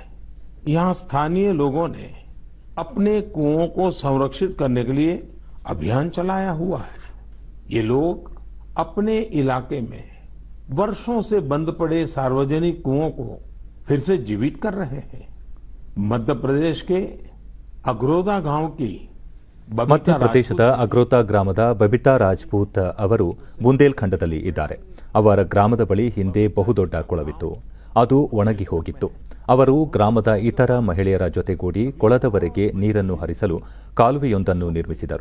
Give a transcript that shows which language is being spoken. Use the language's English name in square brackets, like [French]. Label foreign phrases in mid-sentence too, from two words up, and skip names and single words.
[Hindi] यहाँ स्थानीय लोगों ने अपने कुओं को संरक्षित करने के लिए अभियान चलाया हुआ है. ये लोग अपने इलाके में वर्षों से बंद पड़े सार्वजनिक कुओं को फिर से जीवित कर रहे हैं. मध्य प्रदेश के अग्रोदा गांव की [Kannada] ಮಧ್ಯಪ್ರದೇಶದ ಅಗ್ರೋತಾ ಗ್ರಾಮದ ಬಬಿತಾ ರಾಜ್ಪೂತ್ ಅವರು ಬುಂದೇಲ್ಖಂಡದಲ್ಲಿ ಇದ್ದಾರೆ. ಅವರ ಗ್ರಾಮದ ಬಳಿ ಹಿಂದೆ ಬಹುದೊಡ್ಡ ಕೊಳವಿತ್ತು. ಅದು ಒಣಗಿ ಹೋಗಿತ್ತು. ಅವರು ಗ್ರಾಮದ ಇತರ ಮಹಿಳೆಯರ ಜೊತೆಗೂಡಿ ಕೊಳದವರೆಗೆ ನೀರನ್ನು ಹರಿಸಲು ಕಾಲುವೆಯೊಂದನ್ನು ನಿರ್ಮಿಸಿದರು.